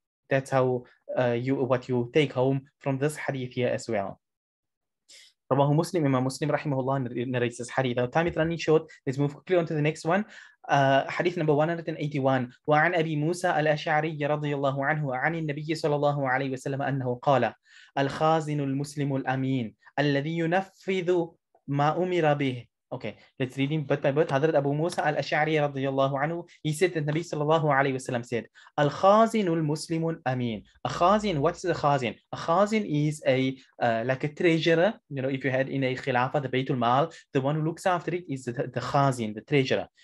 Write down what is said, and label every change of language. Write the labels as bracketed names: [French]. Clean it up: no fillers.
[English] That's how what you take home from this hadith here as well. [Arabic] Rawahu Muslim, [English] Imam Muslim rahimahullah narrates this hadith. Now time is running short. Let's move quickly on to the next one. حديث number 181. [Arabic] وعن أبي موسى الأشعري رضي الله عنه عن النبي صلى الله عليه وسلم أنه قال: الخازن المسلم الأمين الذي ينفذ ما أمر به. [English] Okay, let's read him bit by bit. Hadrat Abu Musa al-Ash'ari radiyallahu anhu, he said that Nabi sallallahu alayhi wasallam said, [Arabic] Al-Khazinul Muslimun Amin. [English] A Khazin, what's the Khazin? A Khazin is like a treasurer. If you had in a Khilafah, the Baytul Mal, the one who looks after it is the Khazin, the treasurer.